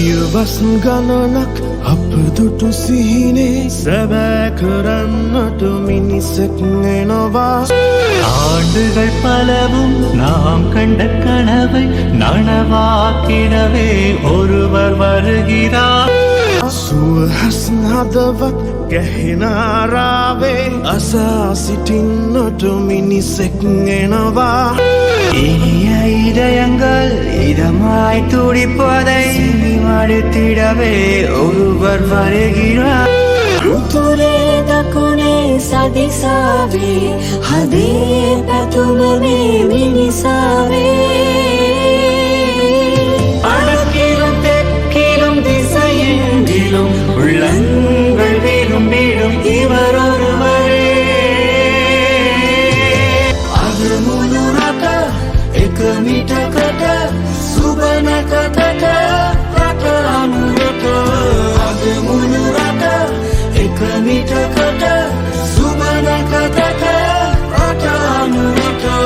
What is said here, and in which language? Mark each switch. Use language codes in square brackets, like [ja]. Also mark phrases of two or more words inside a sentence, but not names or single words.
[si] දවස් ගණනක් අප දුටු සිහිනේ සැබෑ කරන්නට මිනිසෙක් එනවා [ta] ஆண்டுகள் பலவும் நாம் கண்ட கனவை நனவாக்கிடவே ஒருவர் வருகிறார் [si] සුවහස් හදවත් ගැහෙන ආරාවේ අසා සිටින්නට මිනිසෙක් එනවා [ta] இனிய இதயங்கள் இதமாய் துடிப்பதை மடுத்திடவே ஒருவர் வருகிறார் [si] උතුරේ දකුණේ සදිසාවේ හදේ පැතුම මේ මිනිසාවේ [ta] அடக்கிலும் தெற்கிலும் திசையெங்கிலும் உள்ளங்கள் விரும்பிடும் இவர் ஒருவரே [si] අද මුළු රට එක මිටකට සුබනකතට රට අනුරට අද මුළු රට එක මිටකට සුබනකතට රට අනුරට